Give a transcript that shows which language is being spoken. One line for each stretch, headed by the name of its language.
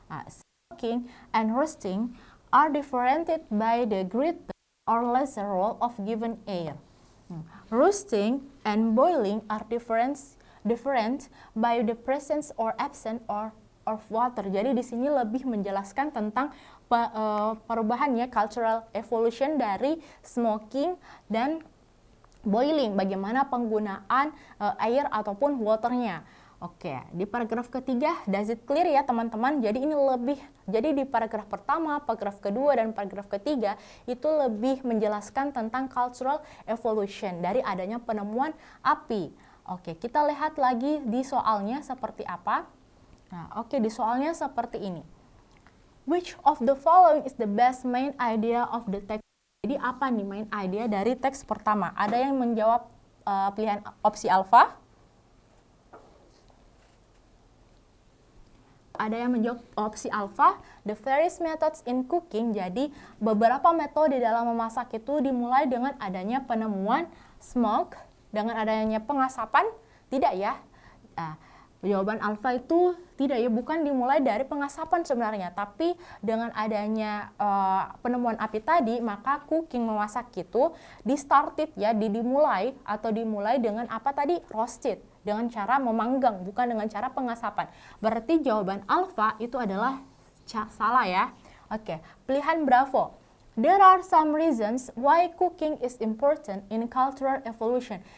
English: Smoking and roasting are differentiated by the greater or lesser role of given air. Roasting and boiling are different by the presence or absence of water.
Indonesian: Jadi di sini lebih menjelaskan tentang perubahannya cultural evolution dari smoking dan boiling, bagaimana penggunaan air ataupun waternya. Oke, di paragraf ketiga,
English: does it clear
Indonesian: ya teman-teman? Jadi ini jadi di paragraf pertama, paragraf kedua, dan paragraf ketiga itu lebih menjelaskan tentang cultural evolution dari adanya penemuan api. Oke, kita lihat lagi di soalnya seperti apa. Nah, di soalnya seperti ini.
English: Which of the following is the best main idea of the text?
Indonesian: Jadi apa nih main idea dari teks pertama? Ada yang menjawab pilihan opsi alfa? Ada yang menjawab opsi alfa,
English: the various methods in cooking.
Indonesian: Jadi beberapa metode dalam memasak itu dimulai dengan adanya penemuan smoke, dengan adanya pengasapan. Tidak ya. Jawaban alfa itu tidak ya, bukan dimulai dari pengasapan sebenarnya, tapi dengan adanya penemuan api tadi, maka cooking, memasak itu dimulai dengan apa tadi? Roasted, dengan cara memanggang, bukan dengan cara pengasapan. Berarti jawaban alfa itu adalah salah ya. Oke, pilihan bravo.
English: There are some reasons why cooking is important in cultural evolution.